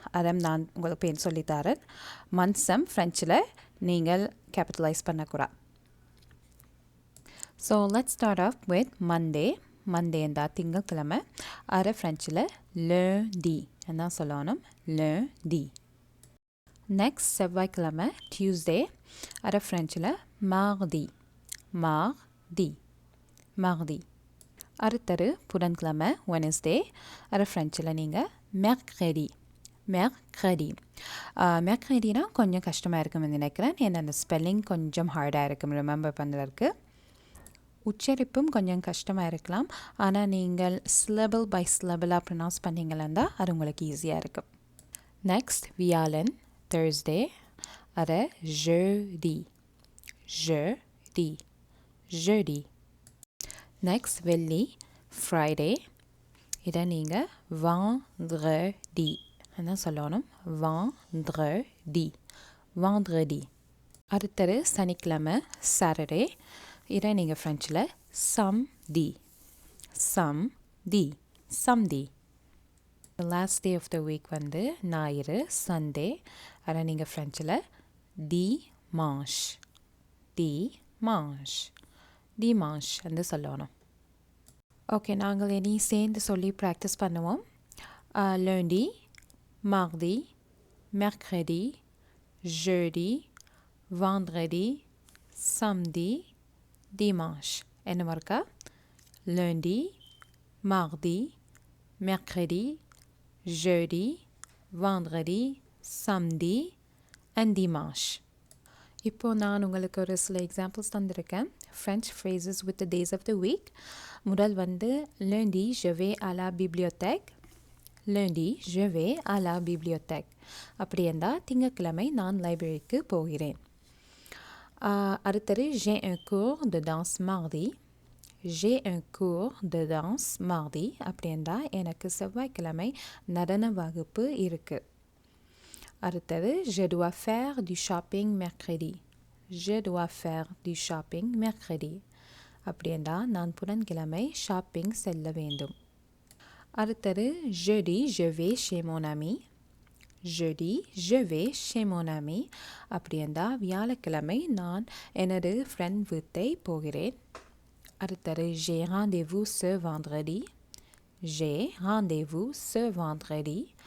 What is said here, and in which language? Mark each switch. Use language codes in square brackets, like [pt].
[ta] அதை நான் உங்களுக்கு பேர் சொல்லித்தரேன். மந்த்ஸம் ஃப்ரெஞ்சில் நீங்கள் கேபிட்டலைஸ் பண்ணக்கூடாது. [en] So let's start off with Monday. [ta] Monday இருந்தால் திங்கட்கிழமை. அதை ஃப்ரெஞ்சில் lundi என்ன சொல்லணும், lundi. நெக்ஸ்ட் செவ்வாய்க்கிழமை டியூஸ்டே. அதை ஃப்ரெஞ்சில் mardi mardi mardi. அடுத்தது புதன்கிழமை வெனஸ்டே. அதை ஃப்ரெஞ்சில் நீங்கள் mercredi mercredi. mercrediனா கொஞ்சம் கஷ்டமாக இருக்கும்னு நினைக்கிறேன். ஏன்னா அந்த ஸ்பெல்லிங் கொஞ்சம் ஹார்டாக இருக்கும் ரிமெம்பர் பண்ணுறதுக்கு. உச்சரிப்பும் கொஞ்சம் கஷ்டமாக இருக்கலாம். ஆனால் நீங்கள் சிலபிள் பை சிலபிளாக ப்ரொனவுன்ஸ் பண்ணிங்களா அது உங்களுக்கு ஈஸியாக இருக்கும். நெக்ஸ்ட் வியாழன் தேர்ஸ்டே. அதை jeudi jeudi jeudi. நெக்ஸ்ட் வெள்ளி ஃப்ரைடே. இதை நீங்கள் vendredi என்ன சொல்லணும், vendredi vendredi. அடுத்தது சனிக்கிழமை சாட்டர்டே. இதை நீங்கள் ஃப்ரெஞ்சில் samedi samedi samedi. [en] last day of the week [ta] வந்து ஞாயிறு [en] Sunday. [ta] அதை நீங்கள் ஃப்ரெஞ்சில் dimanche dimanche dimanche என்று சொல்லணும். ஓகே, நாங்கள் இனி சேர்ந்து சொல்லி ப்ராக்டிஸ் பண்ணுவோம். [fr] lundi mardi mercredi jeudi vendredi samedi dimanche. [ta] என்ன மறுக்கா? [fr] lundi mardi mercredi jeudi vendredi samedi and dimanche. [ta] இப்போ நான் உங்களுக்கு ஒரு சில examples தந்திருக்கேன். [en] French phrases with the days of the week. [ta] முதல் வந்து [fr] lundi je vais à la bibliothèque. lundi je vais à la bibliothèque. [ta] அப்படி இருந்தால் திங்கட்கிழமை நான் லைப்ரரிக்கு போகிறேன். அடுத்தது [fr] j'ai un cours de danse mardi. j'ai un cours de danse mardi. [ta] அப்படி இருந்தால் எனக்கு செவ்வாய்க்கிழமை நடன வகுப்பு இருக்குது. அடுத்தது [fr] je dois faire du shopping mercredi. je dois faire du shopping mercredi. [ta] அப்படி இருந்தால் நான் புதன்கிழமை ஷாப்பிங் செல்ல வேண்டும். அடுத்தது [fr] jeudi je vais chez mon ami. jeudi je vais chez mon ami. [ta] அப்படி இருந்தால் வியாழக்கிழமை நான் எனது ஃப்ரெண்ட் வீட்டை போகிறேன். அடுத்தது [fr] j'ai rendez-vous ce vendredi. j'ai rendez-vous ce vendredi.